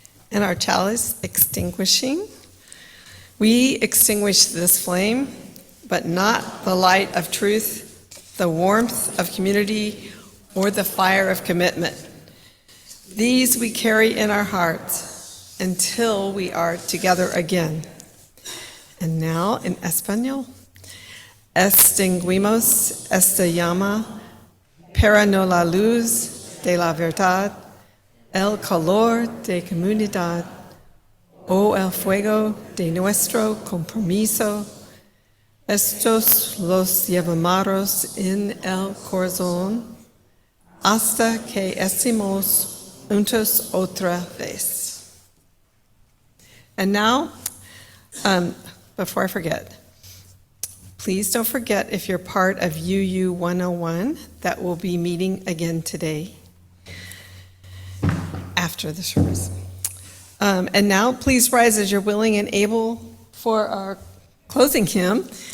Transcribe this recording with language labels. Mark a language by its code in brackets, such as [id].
[en] And our chalice extinguishing. We extinguish this flame, but not the light of truth, the warmth of community, or the fire of commitment. These we carry in our hearts until we are together again. And now in Espanol, [es] extinguimos esta llama para no la luz de la verdad, el calor de comunidad, o el fuego de nuestro compromiso. Estos los llevamos en el corazón hasta que estemos juntos otra vez. [en] And now, before I forget, please don't forget if you're part of UU 101 that will be meeting again today after the service. And now, please rise as you're willing and able for our closing hymn.